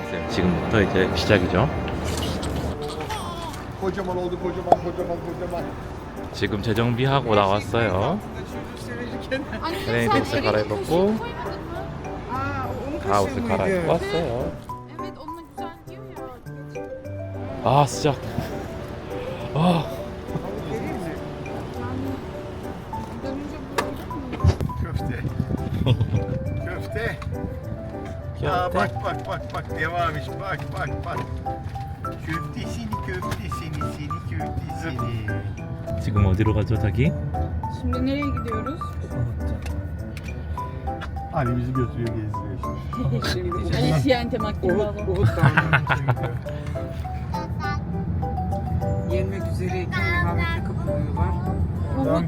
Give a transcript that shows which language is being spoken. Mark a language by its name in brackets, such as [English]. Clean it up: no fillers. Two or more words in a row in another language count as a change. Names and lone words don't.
[Korean] 지금부터 이제 시작이죠. [Turkish] Kocaman oldu kocaman. [Korean] 지금 재정비하고 나왔어요. 레인복스 갈아입었고 다 옷을 갈아입고 왔어요. [Turkish] Evet onunla güzel diyor ya. 아 sıcak. 아 Dönünce bulalım. Köfte. Aa, bak devamış bak. Köftesini. [Korean] 지금 어디로 가죠, 자기? [Turkish] Şimdi nereye gidiyoruz? Ali bizi götürüyor gezdiriyor işte. Aliciente Makinalo. Uhud Dağı'na gidiyor. Yenmek üzereyken rehavete kapılıyorlar. Uhud.